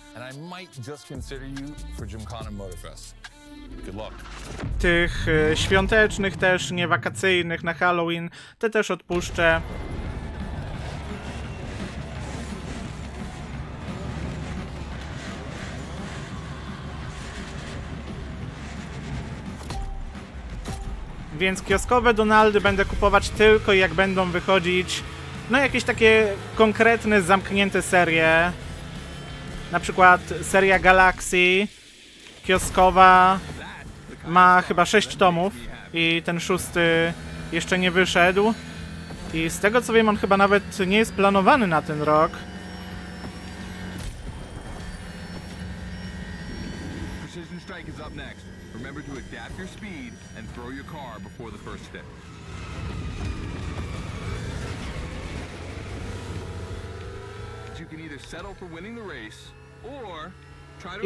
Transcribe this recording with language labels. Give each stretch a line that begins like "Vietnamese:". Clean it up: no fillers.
English: And I might just consider you for Gymkhana Motorfest. Good luck.
Polish: Tych świątecznych też, nie wakacyjnych, na Halloween, te też odpuszczę. Więc kioskowe Donaldy będę kupować tylko jak będą wychodzić, no jakieś takie konkretne, zamknięte serie. Na przykład seria Galaxy kioskowa ma chyba 6 tomów i ten 6 jeszcze nie wyszedł. I z tego co wiem, on chyba nawet nie jest planowany na ten rok.
English: Precision strike is up next. Remember to adapt your speed and throw your car before the first stick. You can either settle for winning the race or try to